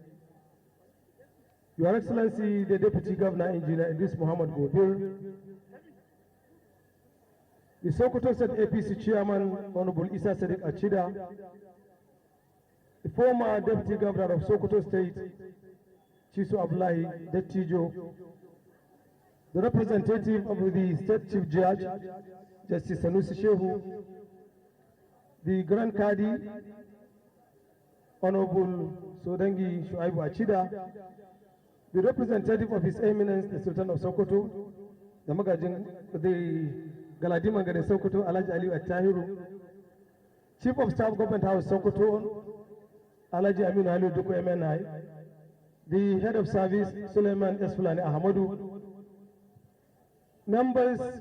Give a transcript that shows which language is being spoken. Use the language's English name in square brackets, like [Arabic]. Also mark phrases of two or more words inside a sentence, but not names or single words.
[English] Your Excellency, the Deputy Governor Engineer Idris Muhammad Gobir, the Sokoto State APC Chairman, Honorable Isa Sadiq Achida, the former Deputy Governor of Sokoto State, Chisu Abdullahi Dettijo, the representative of the State Chief Judge, Justice Sanusi Shehu, the Grand Kadi, Honorable Sodangi Shuaibu Achida, the representative of His Eminence, the Sultan of Sokoto, the Magajin, the Galadima Gade Sokoto, Alaji Ali Attahiru, Chief of Staff Government House Sokoto, Alaji Amin Ali Duku MNI, the Head of Service, Suleiman Esfulani Ahmadu, members